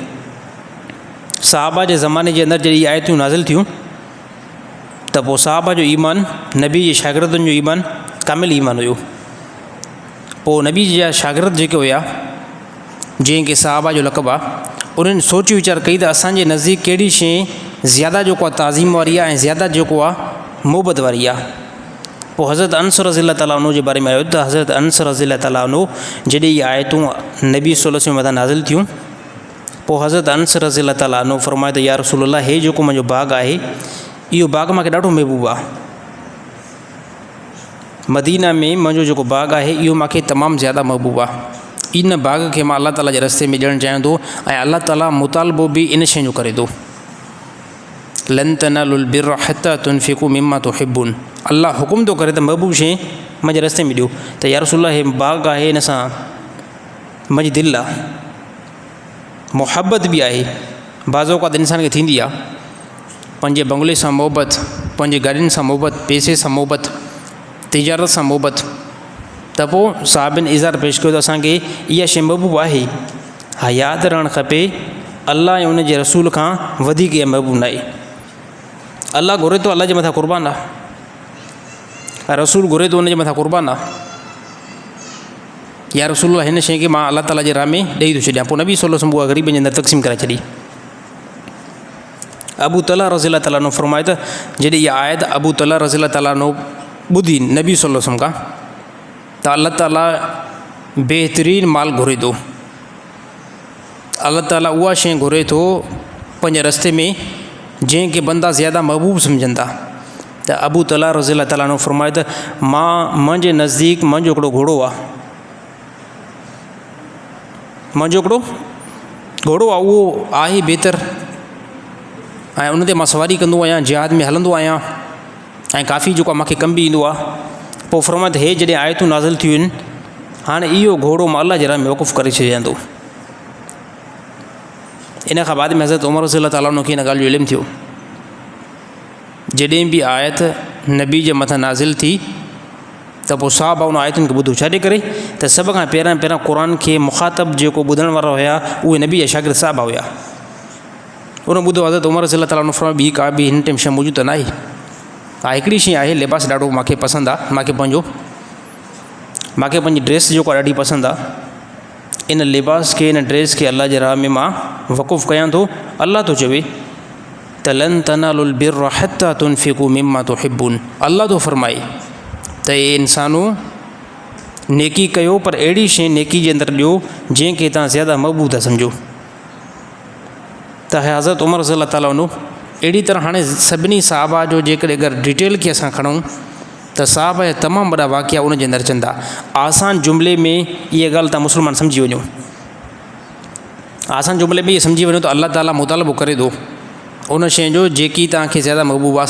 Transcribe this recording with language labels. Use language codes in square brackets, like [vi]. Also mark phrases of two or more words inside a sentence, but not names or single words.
[sd] सहाबा जे ज़माने जे अंदरि जॾहिं आयतूं नाज़िल थियूं त पोइ सहाबा जो ईमान, नबी जे शागिर्दनि जो ईमान कामिल ईमान हुयो। पोइ नबी जा शागिर्द जेके हुया जंहिंखे सहाबा जो लक़ब आहे, उन्हनि सोच वीचार कई त असांजे नज़दीक कहिड़ी शइ ज़्यादा जेको आहे ताज़ीम वारी आहे ऐं ज़्यादा जेको आहे मोहबत वारी आहे। पोइ हज़रत अनस [ar] رضي الله تعالى عنه [sd] जे बारे में आयो त हज़रत अनस [ar] رضي الله تعالى عنه [sd] जॾहिं इहे आयतूं नबी [ar] صلى الله عليه وسلم [sd] मथां नाज़िल थियूं पोइ हज़रत अनस [ar] رضي الله تعالى عنه [sd] फ़रमायो त [ar] يا رسول الله, [sd] हे जेको मुंहिंजो बाग़ आहे इहो बाग़ मूंखे ॾाढो महबूबु आहे। मदीना में मुंहिंजो जेको बाग़ आहे इहो मूंखे तमामु ज़्यादा महबूबु आहे। इन बाग़ खे मां अल्लाह ताला जे रस्ते में ॾियणु चाहियां थो ऐं अल्लाह ताला मुतालबो बि इन शइ जो करे थो। [ar] لن تنالوا البر حتى تنفقوا مما تحبون. [sd] अल्लाह हुकुम थो करे त महबूबु शइ मुंहिंजे रस्ते में ॾियो। त [ar] يا رسول الله [sd] हे बाग़ आहे, इन सां मुंहिंजी दिलि आहे, मुहबत बि आहे। बाज़ औक़ात इंसान खे थींदी आहे पंहिंजे बंगले सां मोहबत, पंहिंजे गाॾियुनि सां मोहबत, पैसे सां मोहबत, तिजारत सां मोहबत, त पोइ साहिबनि इज़ार पेश कयो त असांखे इहा शइ महबूबु आहे। हा, यादि रहणु खपे अल्लाह ऐं उन जे रसूल खां वधीक इहा महबूबु न आहे। अल्लाह घुरे थो, अल्लाह जे मथां क़ुर्बान आहे, रसूल घुरे थो, उन जे मथां क़ुर्बान आहे। या रसूल हिन शइ खे मां अल्लाह ताला जे राह में ॾेई थो छॾियां। पोइ नबी [ar] صلى الله عليه وسلم [sd] उहा ग़रीबनि जे अंदरि तक़सीम करे छॾी। अबू तला [ar] رضي الله تعالى عنه [sd] फ़रमाए त जॾहिं इहा आयत अबू तला [ar] رضي الله تعالى عنه [sd] ॿुधी नबी [ar] صلى الله عليه وسلم [sd] खां, त अल्लाह ताला बहितरीनु माल घुरे थो। अल्लाह ताला उहा शइ घुरे थो पंहिंजे रस्ते में जंहिंखे बंदा ज़्यादा महबूबु सम्झनि था। त अबू तला [ar] رضي الله تعالى عنه [sd] फ़रमाए त मुंहिंजे नज़दीक मुंहिंजो हिकिड़ो घोड़ो आहे, मुंहिंजो हिकिड़ो घोड़ो आहे, उहो आहे बहितर ऐं उन ते मां सवारी कंदो आहियां, जिहाद में हलंदो आहियां ऐं काफ़ी जेको आहे मूंखे कमु बि ईंदो आहे। पोइ फ़रमाए त हे जॾहिं आयतूं नाज़िल थियूं आहिनि, हाणे इहो घोड़ो मां अल्लाह जे राह में वक़ुफ़ु करे छॾियां थो। इन खां बाद में हज़रत उमर [ar] رضي الله تعالى عنه [sd] खे इन ॻाल्हि जो इल्मु थियो। जॾहिं बि आयत नबी जे मथां नाज़िल थी त पोइ साहबा उन आयतुनि खे ॿुधो। छाजे करे त सभ खां पहिरियां क़ुर खे मुख़ातब जेको ॿुधण वारा हुया उहे नबी जा शागिर्द साहबा हुया। उन ॿुधो हज़रत उमर [ar] رضي الله تعالى عنه [sd] फ़रमायो ॿी का बि हिन टाइम शइ मौजूदु त न आहे। हा, हिकिड़ी शइ आहे, लिबास ॾाढो मूंखे पसंदि आहे, मूंखे पंहिंजी ड्रेस जेको आहे ॾाढी पसंदि आहे। इन लिबास खे, इन ड्रेस खे अल्लाह जे राह में मां वक़ुफ़ु कयां थो। अल्लाह थो चवे त [ar] لن تنالوا البر حتى تنفقوا مما تحبون. [sd] अल्लाह थो फ़रमाए त हे इंसानो नेकी कयो, पर अहिड़ी शइ नेकी जे अंदरि ॾियो जंहिंखे तव्हां ज़्यादा महबूब था सम्झो। त हज़रत उमर [ar] رضي الله تعالى عنه [sd] अहिड़ी तरह हाणे सभिनी साहबा जो जेकॾहिं अगरि डिटेल खे असां खणूं त साहबा जा तमामु वॾा वाक़िया उन जे अंदरि अचनि था। आसान जुमिले में इहा ॻाल्हि तव्हां मुस्लमान सम्झी वञो, आसान जुमिले में इहे सम्झी वञो त अल्लाह ताला मुतालबो करे थो उन शइ जो जेकी तव्हांखे ज़्यादा महबूब आहे।